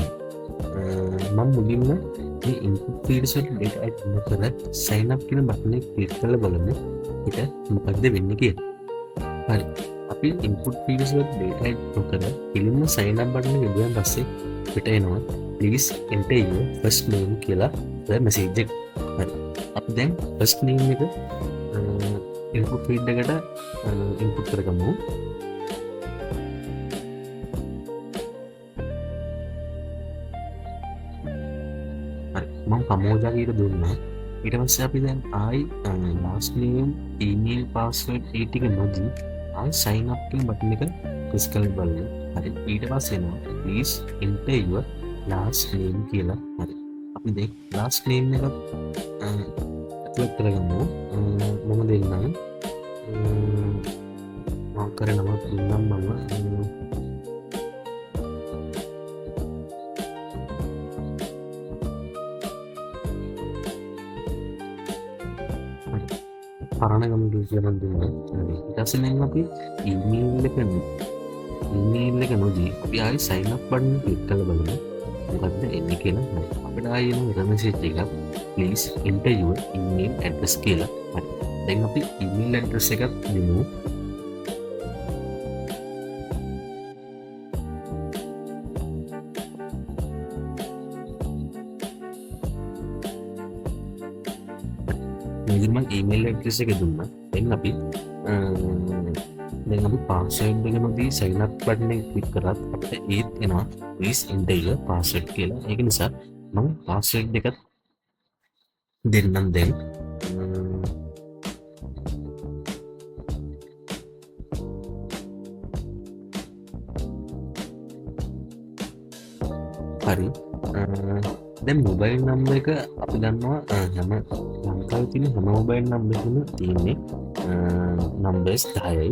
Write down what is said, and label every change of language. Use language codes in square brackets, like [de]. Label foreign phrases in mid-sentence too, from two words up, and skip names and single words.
[si] මම මුලින්ම මේ [en] input fields [si] වලට [en] data add [si] නොකර [en] sign up [si] කියන බටන් එක ක්ලික් කරලා බලමු. ඒක මොකක්ද වෙන්නේ කියලා. හරි, අපි [en] input fields [si] වලට [en] data add [si] නොකර කෙලින්ම [en] sign up [si] බටන් එක යදුවන් පස්සේ පිට එනවා [en] please enter your first name [si] කියලා message එක. හරි, අපි දැන් [en] first name [si] එක [en] input field [si] එකට input කරගමු. හරි, මම පමෝජා කියලා දුන්නා. ඊට පස්සේ අපි දැන් ආයි [en] last name, email, [si] password ඒ ටික නොදී ආයි [en] sign up [si] කියන බටන් එක press කරලා බලන්න. හරි, ඊට පස්සේ එනවා [en] please enter your last name [si] කියලා. හරි, අපි දැන් [en] last name [si] එක ඇතුළත් කරගමු. මම දෙන්නම් මම කරේ නම දුන්නම් මම පරණ ගමන් කියලා දුන්නා. ඊට පස්සේ දැන් අපි email එක නොදී අපි ආයි [en] sign up [si] බටන් එක ක්ලික් කරලා බලමු මොකක්ද එන්නේ කියලා. හරි, අපිට ආයි එන [en] error message [si] එකක් [en] please enter your email address [si] කියලා. හරි, දැන් අපි [en] email address [si] එකක් දෙමු. මම [en] email address [si] එක දුන්නා. දැන් අපි password එක නොදී [en] sign up [si] බටන් එක ක්ලික් කරත් අපිට ඒත් එනවා [en] please enter your password [si] කියලා. ඒක නිසා මම password එකත් දෙන්නම් දැන්. හරි, දැන් [en] mobile number [si] එක අපි දන්නවා හැම ලංකාවේ තියෙන හැම [en] mobile number [si] එකම තියෙන්නේ numbers 10යි.